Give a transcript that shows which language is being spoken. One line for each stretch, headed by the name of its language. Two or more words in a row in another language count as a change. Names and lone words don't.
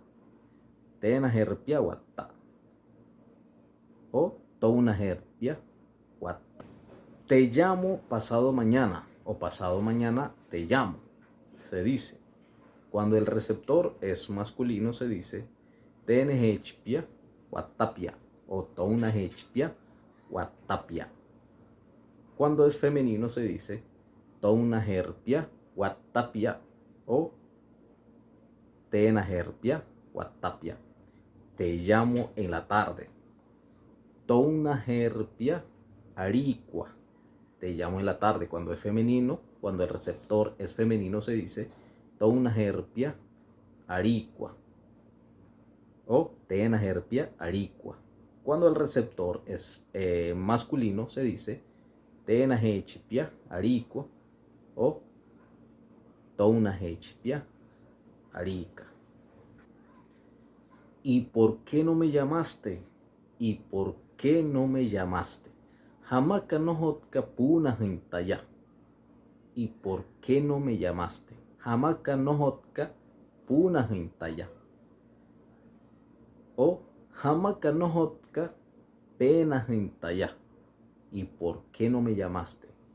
Wayuu: Tena herpia watta. O Touna herpia watta.
Spanish: Te llamo pasado mañana o pasado mañana te llamo. Se dice. Cuando el receptor es masculino se dice
Wayuu: Tena hechipia wattapia
Spanish: o
Wayuu: Touna hechipia wattapia.
Spanish: Cuando es femenino se dice
Wayuu: Touna herpia wattapia
Spanish: o
Wayuu: Tena herpia wattapia.
Spanish: te llamo en la tarde.
Wayuu: Touna herpia aricua,
Spanish: te llamo en la tarde. Cuando es femenino, cuando el receptor es femenino, se dice
Wayuu: touna herpia aricua
Spanish: o
Wayuu: tena herpia aricua.
Spanish: Cuando el receptor es masculino, se dice
Wayuu: tena hechpia aricua
Spanish: o
Wayuu: touna hechpia arica.
Spanish: ¿Y por qué no me llamaste? ¿Y por qué no me llamaste?
Wayuu: Hamaka no hotka puna hintaya.
Spanish: ¿Y por qué no me llamaste?
Wayuu: Hamaka no hotka puna hintaya. O hamaka no hotka pena hintaya.
Spanish: ¿Y por qué no me llamaste?